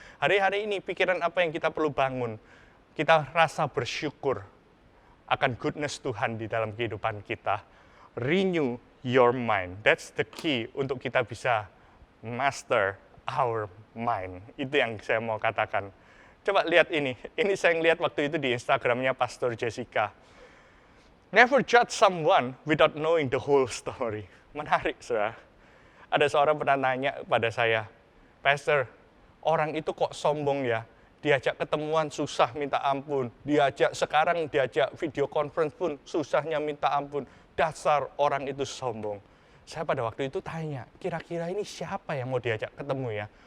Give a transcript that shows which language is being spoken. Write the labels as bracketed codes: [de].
[id] Hari-hari ini pikiran apa yang kita perlu bangun? Kita rasa bersyukur akan goodness Tuhan di dalam kehidupan kita. [en] Renew your mind. That's the key [id] untuk kita bisa [en] master our mind. [id] Itu yang saya mau katakan. Coba lihat ini. Ini saya lihat waktu itu di Instagramnya Pastor Jessica. [en] Never judge someone without knowing the whole story. [id] Menarik, saudara. Ada seorang pernah nanya pada saya, Pastor, orang itu kok sombong ya? Diajak ketemuan susah minta ampun. Sekarang diajak video conference pun susahnya minta ampun. Dasar orang itu sombong. Saya pada waktu itu tanya, kira-kira ini siapa yang mau diajak ketemu ya?